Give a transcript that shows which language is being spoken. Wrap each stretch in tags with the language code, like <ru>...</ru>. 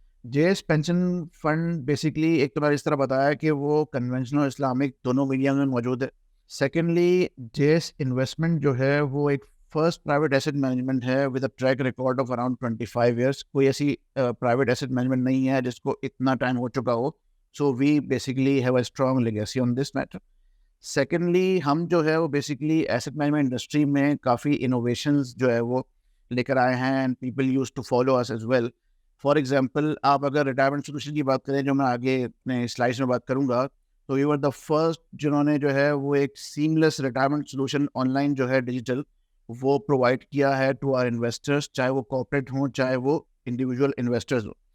<ur>JS pension fund basically ایک تو میں اس طرح بتایا کہ وہ کنونشنل اور اسلامک دونوں میڈیم میں موجود ہے. سیکنڈلی JS انویسٹمنٹ جو ہے وہ ایک فرسٹ پرائیویٹ ایسٹ مینجمنٹ ہے</ur> <en>With a track record of around 25 years.</en> <ur>کوئی ایسی پرائیویٹ ایسٹ مینجمنٹ نہیں ہے جس کو اتنا ٹائم ہو چکا ہو.</ur> <en>So we basically have a strong legacy on this matter.</en> <ur>Secondly ہم جو ہے وہ بیسکلی ایسٹ مینجمنٹ انڈسٹری میں کافی انوویشنز جو ہے وہ لے کر آئے ہیں,</ur> <en>And people used to follow us as well.</en> <ur>For example آپ اگر ریٹائرمنٹ سولوشن کی بات کریں جو میں آگے اپنے سلائڈس میں بات کروں گا,</ur> <en>تو you are the first</en> <ur>جنہوں نے جو ہے وہ ایک seamless retirement solution on line جو ہے ڈیجیٹل وہ پرووائڈ کیا ہے</ur> <en>to our investors,</en> <ur>چاہے وہ کارپوریٹ ہوں چاہے وہ انڈیویجول انویسٹرز ہوں.</ur>